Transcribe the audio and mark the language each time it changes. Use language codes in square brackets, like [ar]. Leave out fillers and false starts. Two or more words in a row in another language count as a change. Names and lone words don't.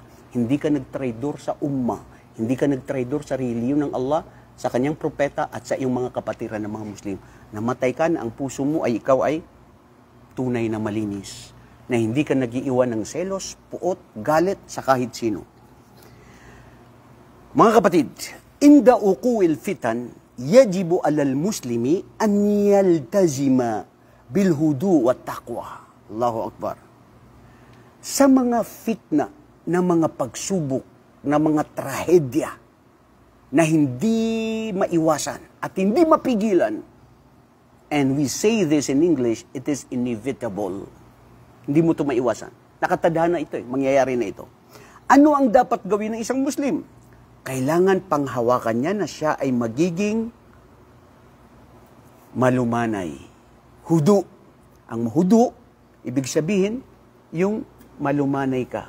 [tl] Hindi ka nagtraidor sa umma. Hindi ka nagtraidor sa reliyon ng Allah, sa kanyang propeta at sa iyong mga kapatiran ng mga Muslim. Namatay ka na ang puso mo ay ikaw ay tunay na malinis. Na hindi ka nagiiwan ng selos, puot, galit sa kahit sino. Mga kapatid, [ar] عند وقوع الفتن، يجب على المسلم أن يلتزم بالهدوء والتقوى. الله أكبر. [tl] Sa mga fitna na mga pagsubok, na mga trahedya na hindi maiwasan at hindi mapigilan, [en] and we say this in English, it is inevitable. [tl] Hindi mo ito maiwasan. Nakatadhana ito, mangyayari na ito. Ano ang dapat gawin ng isang Muslim? Kailangan panghawakan niya na siya ay magiging malumanay. Hudu. Ang hudu, ibig sabihin, yung malumanay ka.